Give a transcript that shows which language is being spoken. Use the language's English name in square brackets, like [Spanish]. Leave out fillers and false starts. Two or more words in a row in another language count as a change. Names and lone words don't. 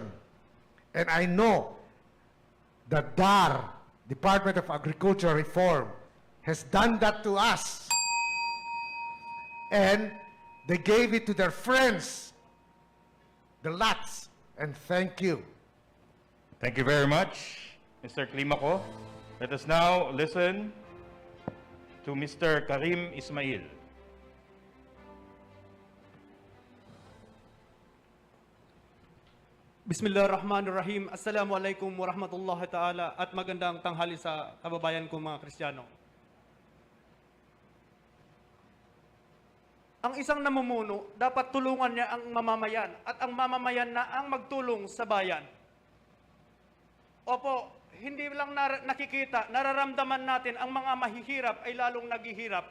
[English] And I know that DAR, Department of Agriculture Reform, has done that to us. And they gave it to their friends, the lots. And thank you. Thank you very much, Mr. Climaco. Let us now listen to Mr. Karim Ismail. [Arabic] Bismillahirrahmanirrahim. السلام عليكم ورحمة الله تعالى [Filipino] at magandang tanghali sa kababayan ko mga Kristiyano. Ang isang namumuno, dapat tulungan niya ang mamamayan at ang mamamayan na ang magtulong sa bayan. Opo, hindi lang nakikita, nararamdaman natin ang mga mahihirap ay lalong naghihirap.